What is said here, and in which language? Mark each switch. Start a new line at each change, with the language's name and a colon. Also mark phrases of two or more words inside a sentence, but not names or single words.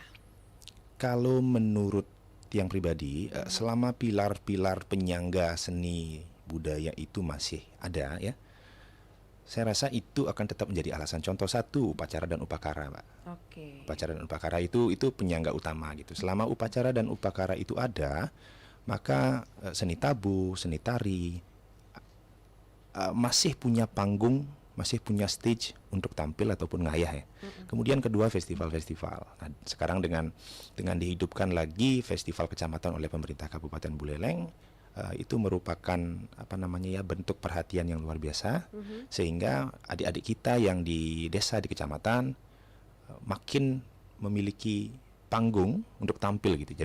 Indonesian: Kalau menurut yang pribadi, selama pilar-pilar penyangga seni budaya itu masih ada ya, saya rasa itu akan tetap menjadi alasan. Contoh satu, upacara dan upakara, Mbak. Oke. Upacara dan upakara itu penyangga utama gitu. Selama upacara dan upakara itu ada, maka seni tabuh, seni tari masih punya panggung, masih punya stage untuk tampil ataupun ngayah ya. Kemudian kedua, festival-festival. Nah, sekarang dengan dihidupkan lagi festival kecamatan oleh pemerintah Kabupaten Buleleng, itu merupakan bentuk perhatian yang luar biasa, sehingga adik-adik kita yang di desa, di kecamatan makin memiliki panggung untuk tampil gitu.